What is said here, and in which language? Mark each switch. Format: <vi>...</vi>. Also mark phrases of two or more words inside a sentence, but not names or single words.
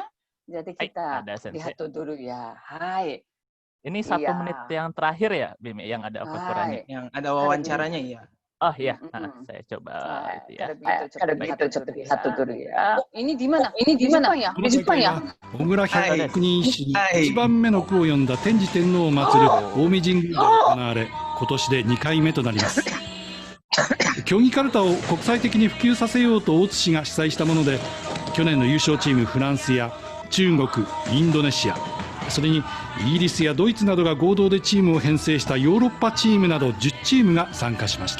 <id>Jadi kita lihat dulu ya. Hai. Ini 1 menit yang terakhir ya, Bim, yang ada Okakura ini. Yang ada wawancaranya ya. Oh iya, saya coba itu ya. Kalau begitu coba lihat dulu ya. Ini di mana? Ini di mana ya? Di Jepang ya?</id> <ja>小倉百人一首1番目の句を読んだ天智天皇を祀る近江神宮で行われ、今年で2回目となります。競技カルタを国際的に普及させようと大津市が主催したもので、去年の優勝チームフランスや中国、インドネシア、それにイギリスやドイツなどが合同でチームを編成したヨーロッパチームなど10チームが参加しました。</ja>